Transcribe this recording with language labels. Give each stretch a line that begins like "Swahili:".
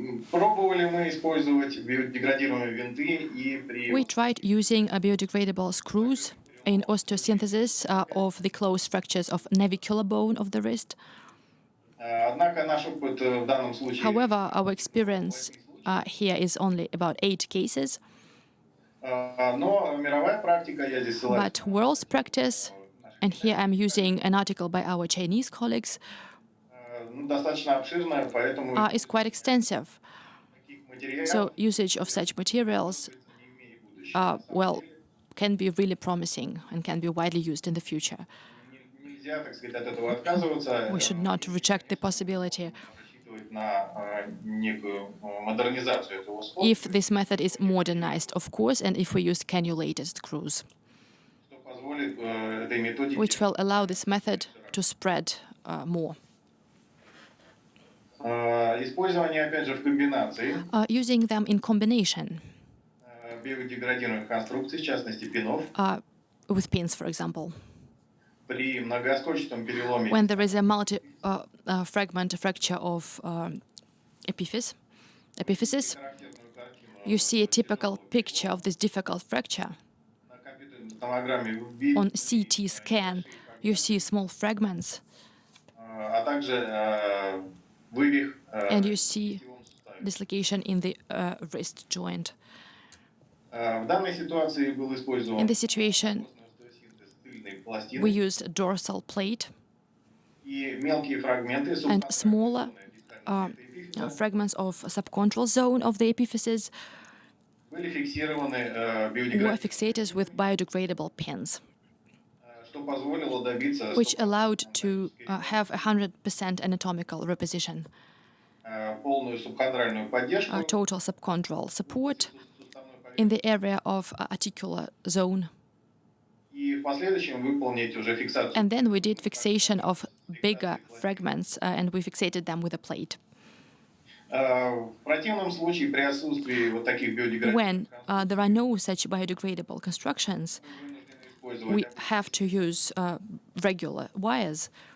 Russian: Пробовали мы использовать биодеградируемые винты и при
English: We tried using biodegradable screws in osteosynthesis of the closed fractures of navicular bone of the wrist.
Russian: Однако наш опыт в данном случае.
English: However, our experience here is only about 8 cases.
Russian: Но мировая практика, я здесь ссылаюсь.
English: But world's practice, and here I'm using an article by our Chinese colleagues,
Russian: Достаточно обширная, поэтому
English: is quite extensive.
Russian: таких материалов
English: So usage of such materials, well, can be really promising and can be widely used in the future.
Russian: нельзя, так сказать, от этого отказываться.
English: We should not reject the possibility
Russian: Рассчитывать на некую модернизацию этого способа,
English: if this method is modernized, of course, and if we use cannulated screws,
Russian: что позволит этой методике
English: which will allow this method to spread more.
Russian: использование, опять же, в комбинации
English: Using them in combination
Russian: биодеградируемых конструкций, в частности, пинов,
English: with pins, for example.
Russian: при многоскольчатом переломе
English: When there is a multi-fragment fracture of epiphysis,
Russian: характерную картину
English: you see a typical picture of this difficult fracture.
Russian: на компьютерной томограмме видите,
English: On CT scan, you see small fragments,
Russian: а также вывих
English: and you see
Russian: в локтевом суставе.
English: dislocation in the wrist joint.
Russian: В данной ситуации был использован
English: In this situation,
Russian: остеосинтез тыльной пластины
English: we used a dorsal plate
Russian: и мелкие фрагменты
English: and smaller fragments of subchondral zone of the epiphysis
Russian: были фиксированы
English: were
Russian: биодеградируемыми,
English: fixated with biodegradable pins,
Russian: что позволило добиться
English: which allowed to have 100% anatomical reposition,
Russian: полную субхондральную поддержку
English: total subchondral support
Russian: суставной поверхности
English: in the area of articular zone.
Russian: и в последующем выполнить уже фиксацию.
English: And then we did fixation of bigger fragments, and we fixated them with a plate.
Russian: В противном случае при отсутствии вот таких биодеградируемых
English: When there are no such biodegradable constructions,
Russian: вынуждены
English: we
Russian: использовать,
English: have to use regular wires,